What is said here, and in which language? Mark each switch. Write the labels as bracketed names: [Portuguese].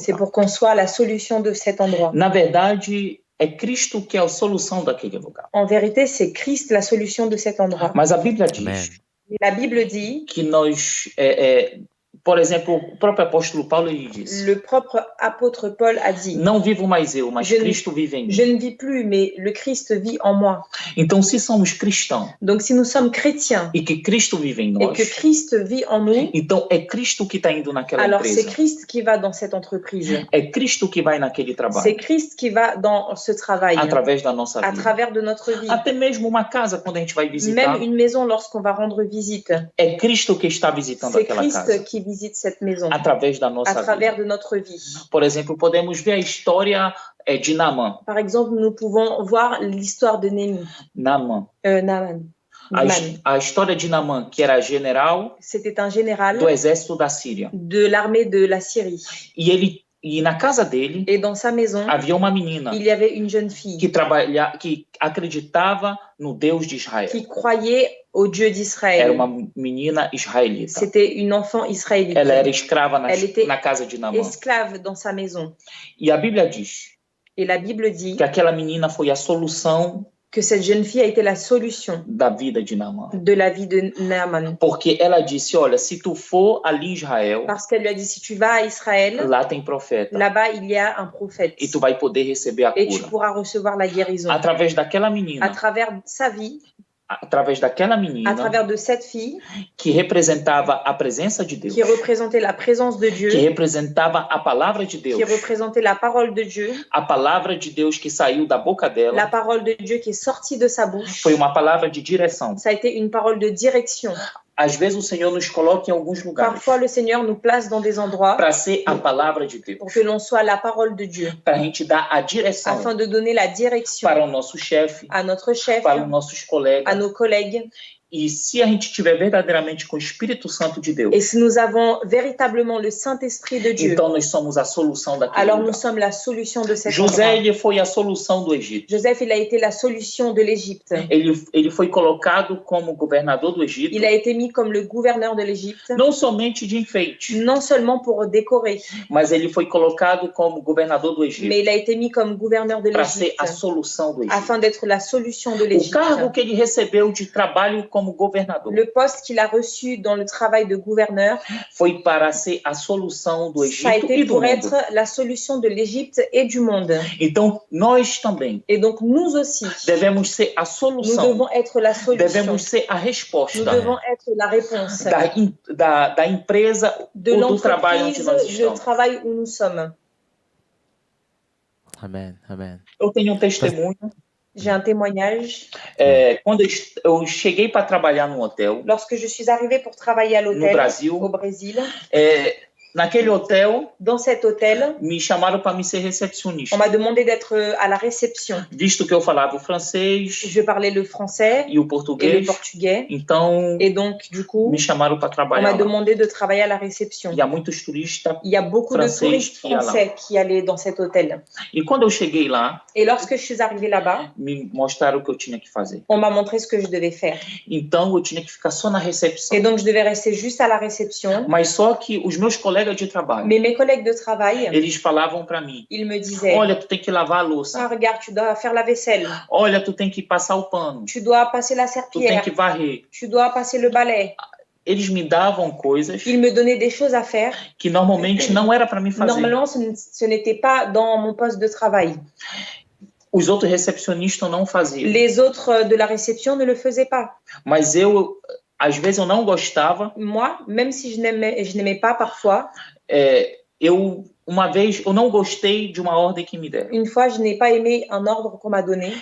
[French] C'est pour qu'on soit la solution de cet endroit. [Portuguese] Na verdade, é Cristo que é a solução daquele lugar. [French] En vérité, c'est Christ la solution de cet endroit. [Portuguese] Mas a Bíblia diz. [French] La Bible dit [Portuguese] que nós por exemplo, o próprio apóstolo Paulo ele disse. [French] Le propre apôtre Paul a dit. [Portuguese] Não vivo mais eu, mas Cristo vive em mim. [French] Je ne vis plus, mais le Christ vit en moi. [Portuguese] Então, se somos cristãos. [French] Donc, si nous sommes chrétiens. [Portuguese] E que Cristo vive em nós. [French] Et que Christ vit en nous. [Portuguese] Então, é Cristo que está indo naquela [French] alors, [Portuguese] empresa. [French] Alors, c'est Christ qui va dans cette entreprise. [Portuguese] É Cristo que vai naquele trabalho. [French] C'est Christ qui va dans ce travail. [Portuguese] Através da nossa vida. [French] À travers de notre vie. [Portuguese] Até mesmo uma casa quando a gente vai visitar. [French] Même une maison lorsqu'on va rendre visite. [Portuguese] É Cristo que está visitando aquela casa. [French] C'est Christ qui visite cette maison. [Portuguese] Através da nossa [French] à travers [Portuguese] vida. [French] de notre vie. [Portuguese] Por exemplo, podemos ver a história de Naamã. [French] Par exemple, nous pouvons voir l'histoire de Naaman. Naaman. [Portuguese] A história de Naamã, que era general [French] C'était un général [Portuguese] do exército da Síria. [French] De l'armée de la Syrie. [Portuguese] E ele E na casa dele [French] Et dans sa maison, [Portuguese] havia uma menina [French] il y avait une jeune fille [Portuguese] que acreditava no Deus de Israel. [French] qui croyait au Dieu [Portuguese] Era [French] d'Israël. [Portuguese] uma menina israelita. [French] C'était une enfant israélite. [Portuguese] Ela era escrava [French] Elle était [Portuguese] na casa de Naamã. [French] esclave dans sa maison. [Portuguese] E a Bíblia diz [French] Et la Bible dit [Portuguese] que aquela menina foi a solução [French] que cette jeune fille a été la solution [Portuguese] da vida de Naamã. [French] de la vie de Naaman. [Portuguese] Porque ela disse, olha, se tu for ali em Israel, [French] Parce qu'elle lui a dit, si tu vas à Israël, [Portuguese] lá tem profeta. [French] là-bas, il y a un prophète. [Portuguese] E tu vai poder receber a [French] Et tu [Portuguese] cura. [French] pourras recevoir la guérison. [Portuguese] Através daquela [French] À [Portuguese] menina, [French] travers sa vie, [Portuguese] através daquela [French] à [Portuguese] menina [French] travers de cette fille [Portuguese] que representava a presença de Deus, [French] qui représentait la présence de Dieu, [Portuguese] que representava a palavra de Deus, [French] qui représentait la parole de Dieu, [Portuguese] a palavra de Deus que saiu da boca [French] la [Portuguese] dela, [French] parole de Dieu qui est sortie de sa bouche, [Portuguese] foi uma palavra de direção. [French] ça a été une parole de direction. [Portuguese] Às vezes o Senhor nos coloca em alguns lugares [French] Parfois, le Seigneur nous place dans des endroits [Portuguese] para ser a palavra de Deus, [French] pour que l'on soit la parole de Dieu, [Portuguese] para a gente dar a direção [French] afin de donner la direction [Portuguese] para o nosso chefe, [French] à notre chef, [Portuguese] para os nossos colegas. [French] à nos collègues. [Portuguese] E se a gente tiver verdadeiramente com o Espírito Santo de Deus, [French] Et si nous avons véritablement le Saint-Esprit de Dieu, [Portuguese] então nós somos a solução daquele [French] alors nous [Portuguese] lugar. [French] sommes la solution de cet [Portuguese] José, [French] endroit. [Portuguese] ele foi a solução do Egito. [French] Joseph, il a été la solution de l'Égypte. [Portuguese] Ele foi colocado como governador do Egito, [French] Il a été mis comme le gouverneur de l'Égypte, [Portuguese] não somente de enfeite, [French] non seulement pour décorer, [Portuguese] mas ele foi colocado como governador do Egito [French] mais il a été mis comme gouverneur de [Portuguese] para ser a [French] l'Égypte, [Portuguese] solução do Egito. [French] afin d'être la solution de [Portuguese] O [French] l'Égypte. [Portuguese] cargo que ele recebeu de trabalho como governador [French] Le poste qu'il a reçu dans le travail de gouverneur, [Portuguese] foi para ser a solução do [French] ça a [Portuguese] Egito [French] été [Portuguese] e do [French] pour [Portuguese] mundo. [French] être la solution de l'Égypte et du monde. [Portuguese] Então, nós também [French] Et donc nous aussi, [Portuguese] devemos ser a [French] nous [Portuguese] solução, [French] devons être la solution. [Portuguese] devemos ser a [French] Nous [Portuguese] resposta [French] devons être la réponse [Portuguese] da empresa [French] de [Portuguese] ou do trabalho onde [French] l'entreprise, [Portuguese] nós [French] du [Portuguese] estamos. [French] travail où nous sommes. [Portuguese] Amen. Amen. Eu tenho um testemunho. [French] J'ai un témoignage. [Portuguese] Quando eu cheguei para trabalhar num hotel [French] Lorsque je suis arrivée pour travailler à [Portuguese] no [French] l'hôtel [Portuguese] Brasil, [French] au Brésil, [Portuguese] naquele hotel [French] dans cet hôtel, [Portuguese] me chamaram para me ser [French] on [Portuguese] recepcionista, [French] m'a demandé d'être à la réception. [Portuguese] visto que eu falava o francês [French] Je parlais le français [Portuguese] e o [French] et le [Portuguese] português, [French] portugais. [Portuguese] então [French] Et donc, du coup, [Portuguese] me chamaram para [French] on [Portuguese] trabalhar [French] m'a [Portuguese] lá. [French] demandé de travailler à la réception. [Portuguese] E há muitos turistas. [French] Il y a beaucoup de Français touristes qui est là. français qui allaient dans cet hôtel. [Portuguese] E quando eu cheguei lá, [French] Et lorsque je suis arrivée là-bas, [Portuguese] me mostraram o que eu tinha que fazer. [French] on m'a montré ce que je devais faire. [Portuguese] Então eu tinha que ficar só na [French] Et [Portuguese] recepção. [French] donc, je devais rester juste à la réception. [Portuguese] Mas só que os meus colegas de trabalho, [French] Mais mes collègues de travail, [Portuguese] eles falavam para mim: [French] ils me disaient, [Portuguese] olha, tu tem que lavar a [French] ah, [Portuguese] louça. [French] regarde, tu dois faire la vaisselle, [Portuguese] Olha, tu tem que passar o pano. [French] tu dois passer la [Portuguese] Tu tem [French] serpillière, [Portuguese] que varrer. [French] tu dois passer le balai. [Portuguese] Eles me davam coisas [French] Ils me donnaient des choses à faire. [Portuguese] que normalmente não era para mim fazer. [French] Normalement, ce n'était pas dans mon poste de travail. [Portuguese] Os outros recepcionistas não faziam. [French] Les autres de la réception ne le faisaient pas. [Portuguese] Mas eu, às vezes, eu não gostava. [French] Moi, même si je n'aimais pas parfois, [Portuguese] Uma vez, eu não gostei de uma ordem que me deram. [French] une fois, je n'ai pas aimé un ordre qu'on m'a donné.